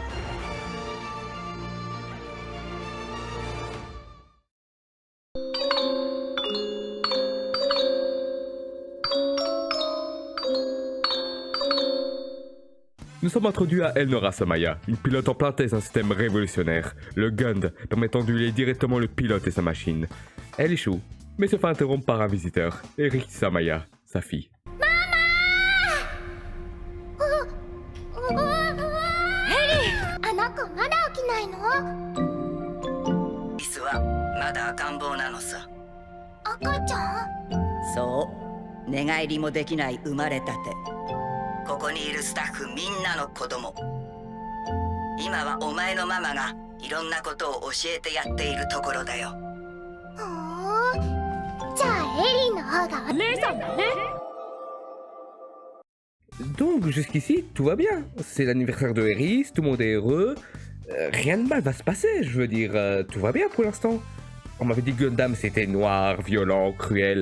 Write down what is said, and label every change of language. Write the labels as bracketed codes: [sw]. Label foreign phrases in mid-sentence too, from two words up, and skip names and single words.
[fr] Nous sommes introduits à Elnora Samaya, une pilote en plein test d'un système révolutionnaire, le Gund, permettant d'huiler directement le pilote et sa machine. Elle échoue, mais se fait interrompre par un visiteur, Eric Samaya, sa fille. [ja] あの子まだ起きないの？リスはまだ赤ん坊なのさ。赤ちゃん？そう寝返りもできない生まれたて。ここにいるスタッフみんなの子供。今はお前のママがいろんなことを教えてやっているところだよ。ふーん。じゃあエリーの方が姉さんだね。 [fr] Donc jusqu'ici, tout va bien. C'est l'anniversaire de Eris, tout le monde est heureux. Rien de mal va se passer, je veux dire, tout va bien pour l'instant. On m'avait dit que Gundam c'était noir, violent, cruel.